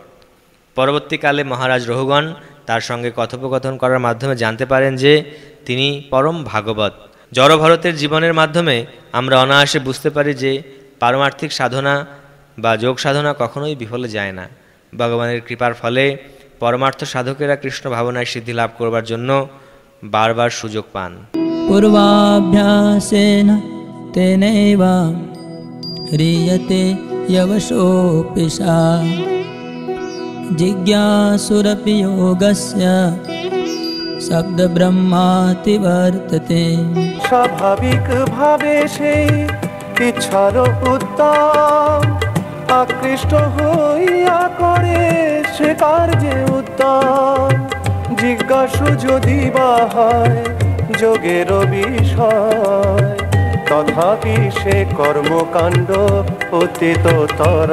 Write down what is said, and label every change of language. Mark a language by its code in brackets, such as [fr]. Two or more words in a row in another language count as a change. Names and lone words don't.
[bn] পরবর্তীকালে মহারাজ রঘুগণ তার সঙ্গে কথোপকথন করার মাধ্যমে জানতে পারেন যে তিনি পরম ভাগবত। জড়ভরতের জীবনের মাধ্যমে আমরা অনায়াসে বুঝতে পারি যে পারমার্থিক সাধনা বা যোগ সাধনা কখনোই বিফলে যায় না। ভগবানের কৃপার ফলে পরমার্থ সাধকেরা কৃষ্ণ ভাবনায় সিদ্ধি লাভ করবার জন্য বারবার সুযোগ পান। [sa] पूर्वाभ्यासेन तेनैव ह्रियते यवशोऽपि सा जिज्ञासुरपि योगस्य शब्दब्रह्माति वर्तते। [bn] স্বাভাবিক ভাবে সেই ইচ্ছার উদ্যম আকৃষ্ট হইয়া করে সে কার্যে উদ্যম। জিজ্ঞাসু যদি বা হয় যোগের বিষয়, তথাপি সে কর্মকাণ্ড অতীততর।